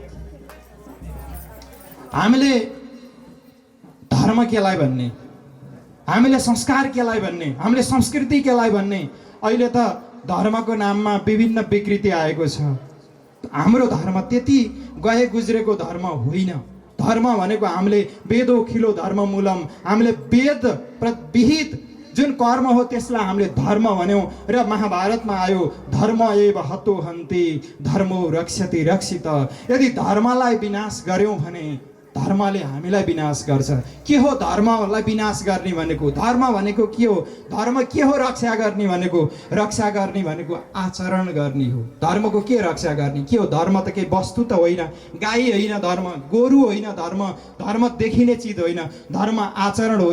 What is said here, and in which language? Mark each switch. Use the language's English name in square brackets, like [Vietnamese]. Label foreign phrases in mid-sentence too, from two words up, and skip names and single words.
[Nepali] हामीले धर्म केलाई भन्ने, हामीले संस्कार केलाई भन्ने, हामीले संस्कृति केलाई भन्ने, अहिले त धर्मको नाममा विभिन्न विकृति आएको छ। हाम्रो धर्म त्यति गए गुज्रेको धर्म होइन। धर्म भनेको हामीले [Sanskrit] वेदो खिलो धर्म मूलम, [Nepali] हामीले वेद विहित जुन कर्म हो त्यसलाई हामीले धर्म भन्यौँ। र महाभारतमा आयो [Sanskrit] धर्म एव हतो हन्ति धर्मो रक्षति रक्षित। [Nepali] यदि धर्मलाई विनाश गर्यौँ भने धर्मले हामीलाई विनाश गर्छ। के हो धर्मलाई विनाश गर्ने भनेको? धर्म भनेको के हो? धर्म के हो रक्षा गर्ने भनेको? रक्षा गर्ने भनेको आचरण गर्ने हो। धर्मको के रक्षा गर्ने? के हो धर्म? त केही वस्तु त होइन, गाई होइन धर्म, गोरु होइन धर्म, धर्म देखिने चिज होइन, धर्म आचरण हो।